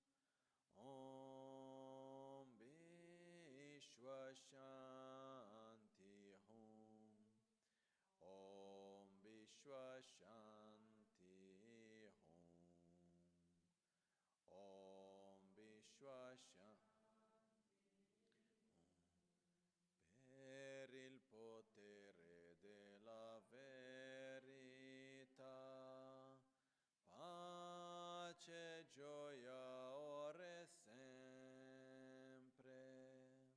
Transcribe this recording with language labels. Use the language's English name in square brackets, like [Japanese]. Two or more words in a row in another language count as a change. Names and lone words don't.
[Sanskrit] ॐ विश्व शान्ति हुम्. ॐ विश्व शान्ति हुम्. ॐ विश्व शान्ति. [Italian] Per il potere della verità, pace, gioia, ora e sempre.